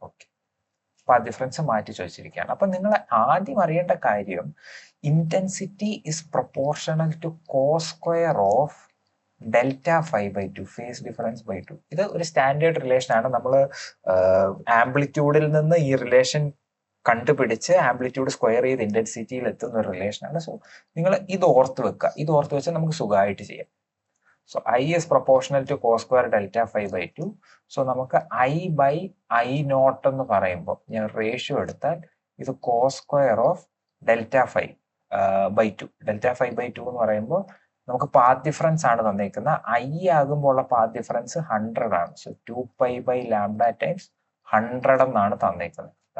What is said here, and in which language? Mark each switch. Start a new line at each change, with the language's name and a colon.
Malayalam: Okay, path difference മാറ്റി ചോദിച്ചിരിക്കുകയാണ്. അപ്പൊ നിങ്ങൾ ആദ്യം അറിയേണ്ട കാര്യം
English: intensity is proportional to cos square of delta phi by 2,
Malayalam: phase difference by 2. ഇത് ഒരു സ്റ്റാൻഡേർഡ് റിലേഷൻ ആണ്. നമ്മൾ ആംപ്ലിറ്റ്യൂഡിൽ നിന്ന് ഈ റിലേഷൻ കണ്ടുപിടിച്ച് ആംപ്ലിറ്റ്യൂഡ് സ്ക്വയർ ചെയ്ത് ഇന്റൻസിറ്റിയിൽ എത്തുന്ന ഒരു റിലേഷൻ ആണ്. സോ നിങ്ങൾ ഇത് ഓർത്ത് വെക്കുക. ഇത് ഓർത്ത് വെച്ചാൽ നമുക്ക് സുഖമായിട്ട് ചെയ്യാം.
English: So I is proportional to cos square delta phi by 2.
Malayalam: So നമുക്ക് I by I നോട്ട് എന്ന് പറയുമ്പോൾ ഞാൻ റേഷ്യോ എടുത്താൽ ഇത്
English: cos square of delta phi by 2.
Malayalam: Delta phi by 2 എന്ന് പറയുമ്പോൾ നമുക്ക് പാത്ത് ഡിഫറൻസ് ആണ് തന്നിരിക്കുന്നത്. I ആകുമ്പോൾ ഉള്ള പാത്ത് ഡിഫറൻസ് 100 ആണ്. സോ 2π by ലാംഡ ടൈംസ് 100 എന്നാണ് തന്നിരിക്കുന്നത്.